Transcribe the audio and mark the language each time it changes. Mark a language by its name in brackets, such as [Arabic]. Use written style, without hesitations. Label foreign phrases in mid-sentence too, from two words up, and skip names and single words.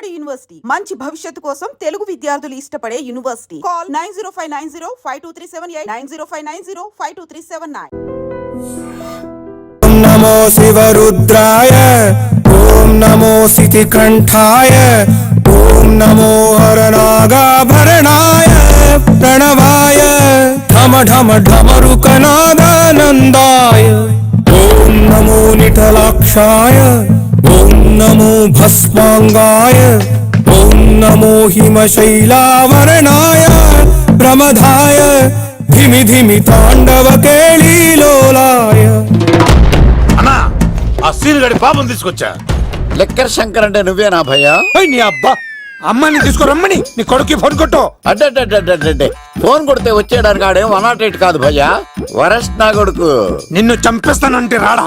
[Telugu] యూనివర్సిటీ మంచి భవిష్యత్తు కోసం తెలుగు విద్యార్థులు ఇష్టపడే యూనివర్సిటీ. కాల్ 9059052378 9059052379. [Sanskrit] नमो शिवरुद्राय ओम नमो सितिकंठाय ओम नमो हरनागाभरणाय प्रणवाय ढम ढम ढमरुकनादानन्दाय ओम नमो निटलाक्षाय ओम नमो भस्मांगाय ओम नमो हिमशैलावरणाय प्रमदाय धिमि धिमि तांडव केळीलोलाय. [Telugu] అన్నా ఆ సీన్ గడి పాపం తీసుకొచ్చా. లెక్కర్ శంకర్ అంటే నువ్వేనా భయ్యా? నీ అబ్బా అమ్మని తీసుకురమ్మని నీ కొడుకు ఫోన్ కొట్టు. అడ్డే ఫోన్ కొడితే వచ్చేయడానికి ఆడేం 108 కాదు భయ్యా, వరస్ట్ నా కొడుకు. నిన్ను చంపేస్తానంటే రాడా?